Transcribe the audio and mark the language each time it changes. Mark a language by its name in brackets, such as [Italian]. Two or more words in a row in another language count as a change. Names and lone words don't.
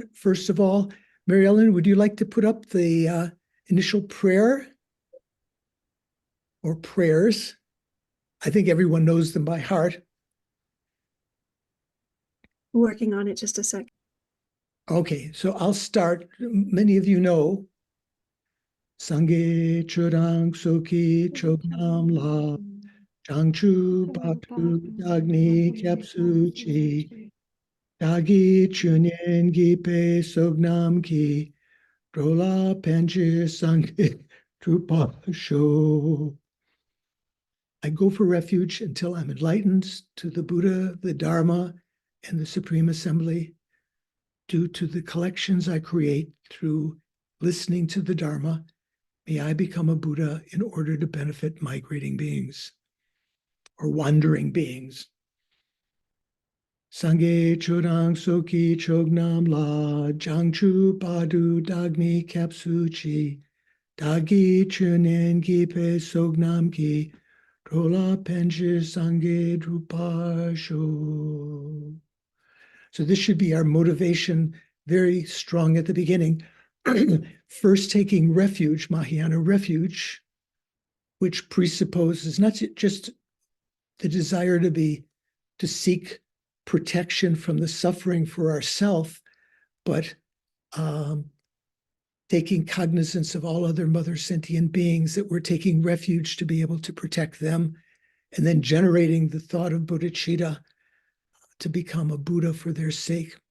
[English] First of all, Mary Ellen, would you like to put up the initial prayer or prayers? I think everyone knows them by heart. Working on it, just a sec. Okay, so I'll start. Many of you know [Tibetan] སངས་རྒྱས་ཆོས་དང་ཚོགས་ཀྱི་མཆོག་རྣམས་ལ། བྱང་ཆུབ་བར་དུ་བདག་ནི་སྐྱབས་སུ་མཆི། བདག་གིས་ཆོས་ཉན་གྱིས་པའི་བསོད་ནམས་ཀྱིས། འགྲོ་ལ་ཕན་ཕྱིར་སངས་རྒྱས་འགྲུབ་པར་ཤོག. [English] I go for refuge until I'm enlightened to the Buddha, the Dharma, and the Supreme Assembly. Due to the collections I create through listening to the Dharma, may I become a Buddha in order to benefit migrating beings or wandering beings. [Tibetan] སངས་རྒྱས་ཆོས་དང་ཚོགས་ཀྱི་མཆོག་རྣམས་ལ། བྱང་ཆུབ་བར་དུ་བདག་ནི་སྐྱབས་སུ་མཆི། བདག་གིས་ཆོས་ཉན་གྱིས་པའི་བསོད་ནམས་ཀྱིས། འགྲོ་ལ་ཕན་ཕྱིར་སངས་རྒྱས་འགྲུབ་པར་ཤོག. [English] So this should be our motivation, very strong at the beginning. First, taking refuge, Mahayana refuge, which presupposes not just the desire to seek protection from the suffering for ourself, but taking cognizance of all other mother sentient beings, that we're taking refuge to be able to protect them, and then generating the thought of bodhicitta to become a Buddha for their sake.